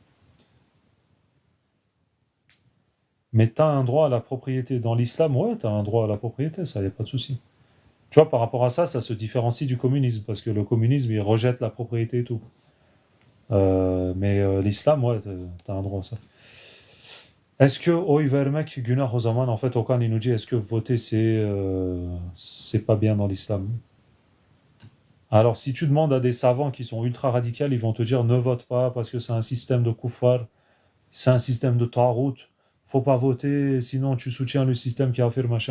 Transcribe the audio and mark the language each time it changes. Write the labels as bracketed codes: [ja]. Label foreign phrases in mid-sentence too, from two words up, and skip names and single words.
[fr] Mais tu as un droit à la propriété. Dans l'islam, ouais, tu as un droit à la propriété, ça, il n'y a pas de souci. Tu vois, par rapport à ça, ça se différencie du communisme, parce que le communisme, il rejette la propriété et tout. Mais l'islam, ouais, t'as un droit à ça. Est-ce que [tr] Oy vermek günah o zaman, [fr] en fait, Okan, il nous dit, est-ce que voter, c'est pas bien dans l'islam? Alors, si tu demandes à des savants qui sont ultra radicaux, ils vont te dire, ne vote pas, parce que c'est un système de koufar, c'est un système de tarout, faut pas voter, sinon tu soutiens le système qui a fait le machin.